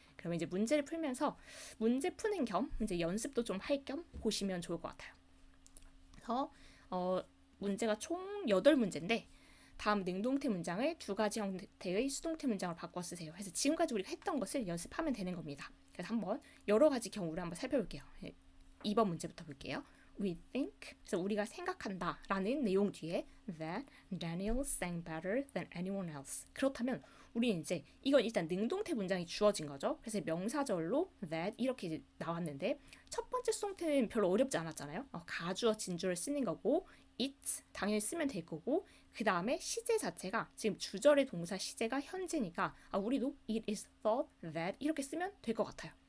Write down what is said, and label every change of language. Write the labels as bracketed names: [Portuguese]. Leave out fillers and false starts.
[Korean] 그러면 이제 문제를 풀면서 문제 푸는 겸 이제 연습도 좀 할 겸 보시면 좋을 것 같아요. 그래서 문제가 총 8문제인데 다음 능동태 문장을 두 가지 형태의 수동태 문장으로 바꿔 쓰세요. 그래서 지금까지 우리가 했던 것을 연습하면 되는 겁니다. 그래서 한번 여러 가지 경우를 한번 살펴볼게요. 2번 문제부터 볼게요. [English] We think, [Korean] 그래서 우리가 생각한다 라는 내용 뒤에 [English] that Daniel sang better than anyone else. [Korean] 그렇다면 우리는 이제 이건 일단 능동태 문장이 주어진 거죠. 그래서 명사절로 that 이렇게 이제 나왔는데 첫 번째 수동태는 별로 어렵지 않았잖아요. 가주어 진주를 쓰는 거고 it 당연히 쓰면 될 거고 그 다음에 시제 자체가 지금 주절의 동사 시제가 현재니까 우리도 [English] it is thought that [Korean] 이렇게 쓰면 될 것 같아요.